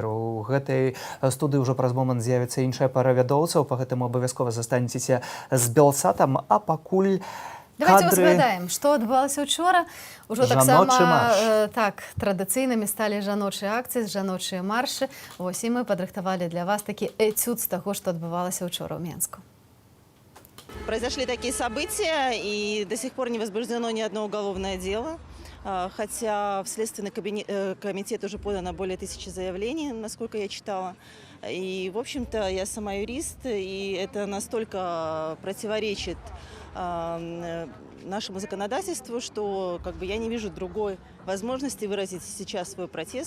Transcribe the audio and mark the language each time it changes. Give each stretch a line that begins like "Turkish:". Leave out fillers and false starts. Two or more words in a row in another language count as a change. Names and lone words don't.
Belarusian: У гэтай студыі ўжо праз момант з'явіцца іншая пара вядоўцаў, па гэтаму абавязкова застанецеся з Белсатам, а пакуль давайте узгадаем, што адбывалася учора. Ужо таксама традыцыйнымі сталі жаночыя акцыі, жаночыя маршы. Вось і мы падрыхтавалі для вас такі эцюд з таго, што адбывалася учора ў Менску.
Russian: Произошли такие события, и до сих пор не возбуждено ни одно уголовное дело. Хотя в Следственный комитет уже подано более 1000 заявлений, насколько я читала. И, в общем-то, я сама юрист, и это настолько противоречит нашему законодательству, что я не вижу другой возможности выразить сейчас свой протест.